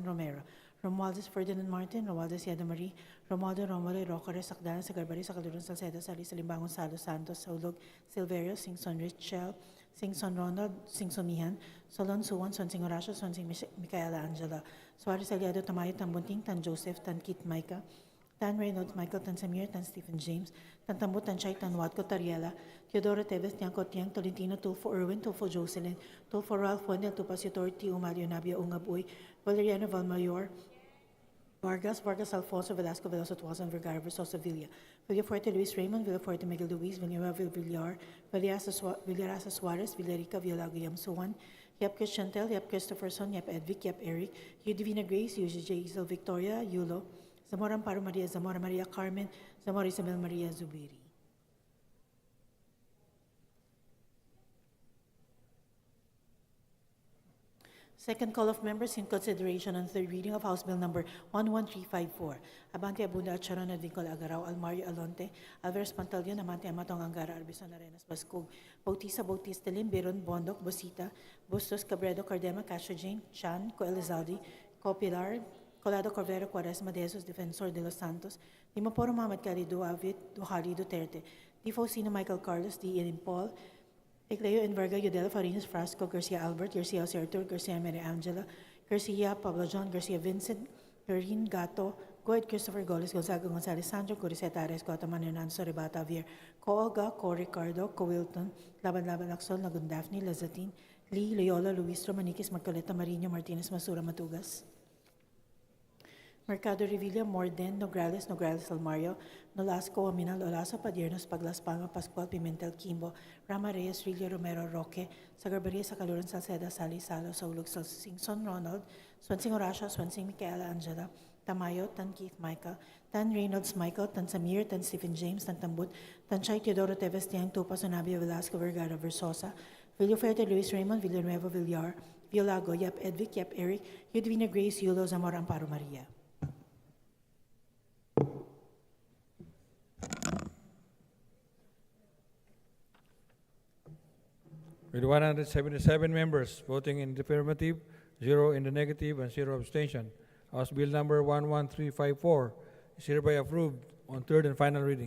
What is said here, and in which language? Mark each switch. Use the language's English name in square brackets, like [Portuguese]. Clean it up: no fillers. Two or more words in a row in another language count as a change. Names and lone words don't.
[English] Romero, Romualdez Ferdinand Martin, Romualdez Yada Marie, Romualdo Romulo, Rocare, Sakdaran, Sagarbari, Sakaluron, Salceda, Sali, Salimbangon, Salo, Santos, Saulog, Silverio, Singson Richel, Singson Ronald, Singson Mihan, Solon Suwan, Sonsing Horacio, Sonsing Micaela Angela, Suarez Aliado, Tamayo, Tan Bunting, Tan Joseph, Tan Kit Micah, Tan Reynolds, Michael, Tan Samir, Tan Stephen James, Tan Tambut, Tan Chay, Tan Watco, Tariela, Teodoro Teves, Tiangco, Tiang, Tolentino, Tulfo Irwin, Tulfo Jocelyn, Tulfo Ralph, Wendell, Tupasitor, T. Umalio, Nabia, Ungabuy, Valeriano Valmayor, Vargas, Vargas Alfonso, Velasco, Veloso, Tuasan, Vergara, Versosa, Villa, Villafuerte, Luis Raymond, Villafuerte, Miguel Luis, Villanueva, Villar, Villarasa Suarez, Villarica, Villalago, Yamsuan, Yap Chantel, Yap Christopherson, Yap Edvic, Yap Eric, Yu Divina Grace, Yu Isel Victoria, Yulo, Zamora Amparo Maria, Zamora Maria Carmen, Zamora Isabel Maria Zubiri. Second call of members in consideration on third reading of House Bill Number 11354. Abante Abunda at Sharon Advincol Agaraw, Almario Alonte, Alvarez Pantalion, Amante Amatong Angara, Arbison Arenas Bascog, Bautista Bautista Lim, Biron, Bondok, Bosita, Bustos, Cabredo, Cardema, Castro Jane, Chan, Co Elizalde, Co Pilar, Colado Corvero, Quaresma, De Jesus, Defensor de los Santos, Dimaporo Mohamed Calido, Avid, Duhari Duterte, Di Faustino Michael Carlos, D. Ian Paul, Ecleo Enverga, Yudela Farinas Frasco, Garcia Albert, Garcia Jose Arturo, Garcia Maria Angela, Garcia Pablo John, Garcia Vincent, Garin Gato, Goed Christopher Goles, Gonzaga Gonzalez Sandro, Coriseta Ares, Guataman Hernando, Rebata Avier, Co Olga, Co Ricardo, Co Wilton, Laban Lacson, Lagun Daphne, Lazatin, Lee, Loyola, Luis Romanikis, Marcoleta Marino, Martinez, Masura Matugas, Mercado Revilla, Morden, Nograles, Nograles Almario, Nolasco, Aminal, Olaso, Padiernos, Paglas Palma, Pascual, Pimentel, Kimbo, Rama Reyes, Rilio Romero, Roque, Sagarbaria, Sacaluran, Salceda, Sali, Salo, Saulog, Singson Ronald, Swansing Horacio, Swansing Micaela Angela, Tamayo, Tan Keith Michael, Tan Reynolds Michael, Tan Samir, Tan Stephen James, Tan Tambut, Tan Chay Teodoro Teves, Tiang Tupa, Sonabia, Velasco, Vergara, Versosa, Villaferte, Luis Raymond, Villanueva, Villar, Villago, Yap Edvic, Yap Eric, Yudvina Grace, Yulo, Zamora Amparo Maria. With 177 members voting in the affirmative, 0 in the negative, and 0 abstention, House Bill Number 11354 is hereby approved on third and final reading.